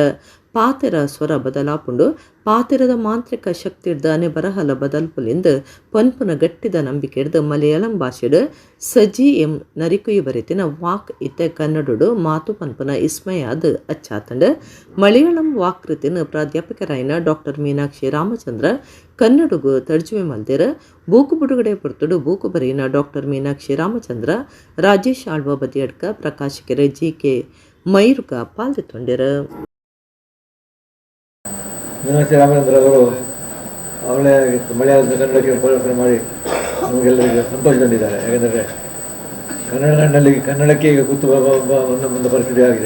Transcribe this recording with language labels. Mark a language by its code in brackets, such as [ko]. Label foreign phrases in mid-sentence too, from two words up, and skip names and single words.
[tcy] ಪಾತೆರ ಸ್ವರ ಬದಲಾಪುಂಡು ಪಾತೆರದ ಮಾಂತ್ರಿಕ ಶಕ್ತಿಡ್ದ ಅನೆ ಬರಹಲ ಬದಲ್ಪುಲಿಂದ ಪನ್ಪುನ ಗಟ್ಟಿದ ನಂಬಿಕೆ ಹಿಡ್ದು ಮಲಯಾಳಂ ಭಾಷೆಡು ಸಜಿ ಎಂ ನರಿಕುಯಿ ಬರೆತಿನ ವಾಕ್ ಇತ್ತೆ ಕನ್ನಡಡು ಮಾತು ಪನ್ಪುನ ಇಸ್ಮಯಾದ ಅಚ್ಚಾತಂಡು. ಮಲಯಾಳಂ ವಾಕ್ ಕೃತಿನ ಪ್ರಾಧ್ಯಾಪಕರಾಯಿನ ಡಾಕ್ಟರ್ ಮೀನಾಕ್ಷಿ ರಾಮಚಂದ್ರ ಕನ್ನಡಗೂ ತರ್ಜುಮೆ ಮಲ್ದೇರ. ಬೂಕು ಬಿಡುಗಡೆ ಪೊರ್ತುಡು ಬೂಕು ಬರೆಯಿನ ಡಾಕ್ಟರ್ ಮೀನಾಕ್ಷಿ ರಾಮಚಂದ್ರ, ರಾಜೇಶ್ ಆಳ್ವ ಬದಿಯಡ್ಕ, ಪ್ರಕಾಶಕರು GK ಮೈರುಗ ಪಾಲ್ಗೊಂಡಿರು. [kn] ಮೀನಾಕ್ಷಿ ರಾಮಚಂದ್ರ ಅವರು ಅವಳೇ ಮಲಯಾಳದ ಕನ್ನಡಕ್ಕೆ ಪರಿವರ್ತನೆ ಮಾಡಿ ನಮಗೆಲ್ಲರಿಗೆ ಸಂತೋಷ ತಂದಿದ್ದಾರೆ. ಯಾಕೆಂದರೆ ಕನ್ನಡಕ್ಕೆ ಈಗ ಕೂತು ಒಂದು ಪರಿಸ್ಥಿತಿ ಆಗಿದೆ.